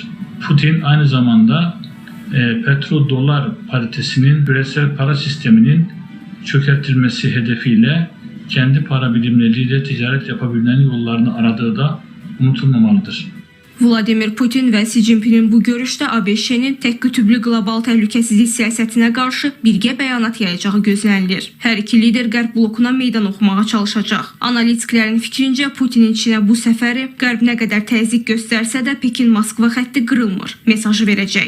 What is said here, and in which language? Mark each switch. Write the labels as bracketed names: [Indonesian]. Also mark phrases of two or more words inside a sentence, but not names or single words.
[Turkish] Putin aynı zamanda petro-dolar paritesinin küresel para sisteminin çökertilmesi hedefiyle kendi para birimleriyle ticaret yapabilmenin yollarını aradığı da unutulmamalıdır. [Azerbaijani] Vladimir Putin və Xi Jinpingin bu görüşdə ABŞ-nin tək qütüblü qlobal təhlükəsizlik siyasətinə qarşı birgə bəyanat yayacağı gözlənilir. Hər iki lider qərb blokuna meydan oxumağa çalışacaq. Analitiklərin fikrincə Putinin Çinə bu səfəri qərb nə qədər təzyiq göstərsə də Pekin-Moskva xətti qırılmır mesajı verəcək.